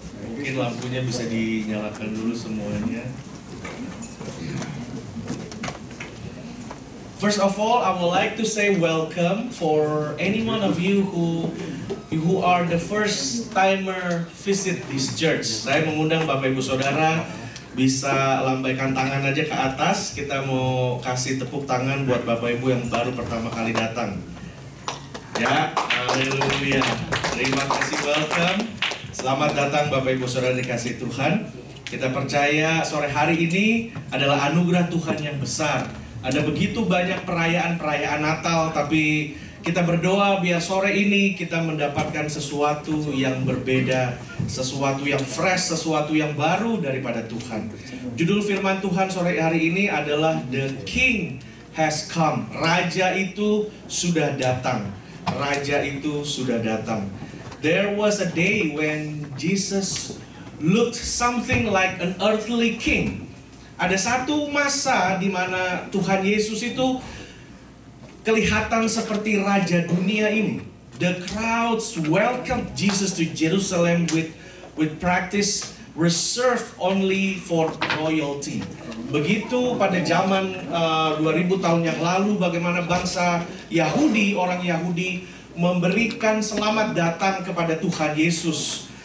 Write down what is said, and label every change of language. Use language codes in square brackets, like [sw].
[id] Mungkin lampunya bisa dinyalakan dulu semuanya. [en] First of all, I would like to say welcome for any one of you who are the first timer visit this church. [id] Saya mengundang Bapak Ibu Saudara bisa lambaikan tangan aja ke atas. Kita mau kasih tepuk tangan buat Bapak Ibu yang baru pertama kali datang. Ya, haleluya. Terima kasih, welcome. Selamat datang Bapak Ibu Saudara dikasihi Tuhan. Kita percaya sore hari ini adalah anugerah Tuhan yang besar. Ada begitu banyak perayaan-perayaan Natal, tapi kita berdoa biar sore ini kita mendapatkan sesuatu yang berbeda, sesuatu yang fresh, sesuatu yang baru daripada Tuhan. Judul firman Tuhan sore hari ini adalah [en] The King has come. [id] Raja itu sudah datang. Raja itu sudah datang. [en] There was a day when Jesus looked something like an earthly king. [id] Ada satu masa di mana Tuhan Yesus itu kelihatan seperti raja dunia ini. [en] The crowds welcomed Jesus to Jerusalem with practice reserved only for royalty. [id] Begitu pada zaman 2000 tahun yang lalu, bagaimana bangsa Yahudi, orang Yahudi memberikan selamat datang kepada Tuhan Yesus.